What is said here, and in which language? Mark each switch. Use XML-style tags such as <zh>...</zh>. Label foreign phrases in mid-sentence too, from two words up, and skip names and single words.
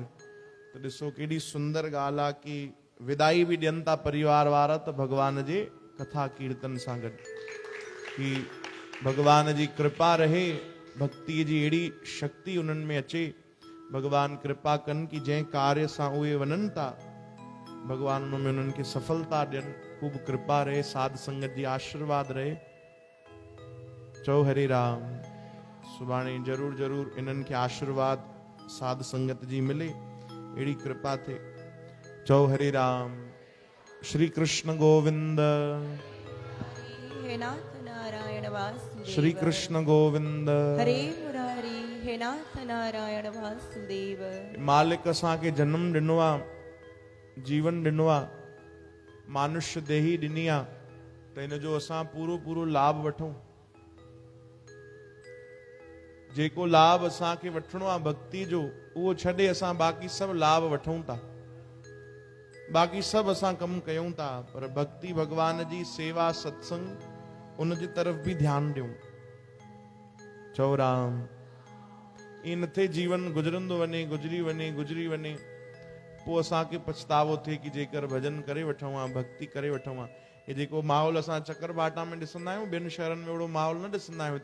<sd>त ॾिसो केॾी सुंदर ॻाल्हि आहे कि विदाई बि ॾियनि था परिवार वारा त भॻवान जे कथा कीर्तन सां गॾु, कि भॻवान जी कृपा रहे, भक्ति जी अहिड़ी शक्ति उन्हनि में अचे। भॻवान कृपा कनि कि जंहिं कार्य सां उहे वञनि था, भॻवान उन में उन्हनि खे सफलता ॾियनि। ख़ूब कृपा रहे, साध संगत जी आशीर्वाद रहे। चओ हरे राम। सुभाणे ज़रूर ज़रूर इन्हनि खे आशीर्वाद साध संगत जी मिले, अहिड़ी कृपा थिए। चओ हरे राम। श्री कृष्ण गोविंद। हे नाथ नारायण वासुदेव। श्री कृष्ण गोविंद। हरे मुरारी। हे नाथ नारायण वासुदेव। मालिक असांखे जन्म ॾिनो आहे, जीवन ॾिनो आहे, मानुष्य देही ॾिनी आहे, त हिन जो असां पूरो लाभ वठूं। जेको लाभ असांखे वठिणो आहे भक्ति जो, उहो छॾे असां बाक़ी सभु लाभ वठूं था, बाक़ी सभु असां कमु कयूं था, पर भक्ति भगवान जी सेवा सत्संग उन जी तरफ़ बि ध्यानु ॾियूं। चओ राम। ईअं न थिए जीवन गुज़रंदो वञे, गुज़री वञे, पोइ असांखे पछतावो थिए कि जेकर भजन करे वठूं हा, भक्ति करे वठूं हा। ये जेको माहौल असां चकरबाटा में ॾिसंदा आहियूं, ॿियनि शहरनि में अहिड़ो माहौल न ॾिसंदा आहियूं।</sd>